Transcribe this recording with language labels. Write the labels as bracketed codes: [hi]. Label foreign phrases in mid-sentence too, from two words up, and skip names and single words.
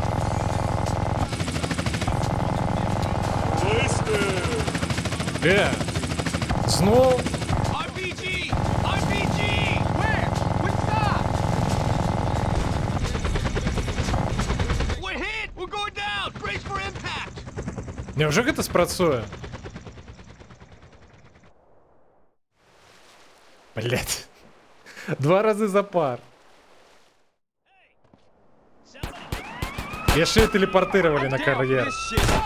[uk] Знов? [en] RPG! RPG! Where? Which side? We're hit! We're going down! Brace for impact! [be] Невже гэта спрацуе? Блять. 2 разы запар. Яшчэ і тэлепартыравалі на кар'ер. [en] This shit.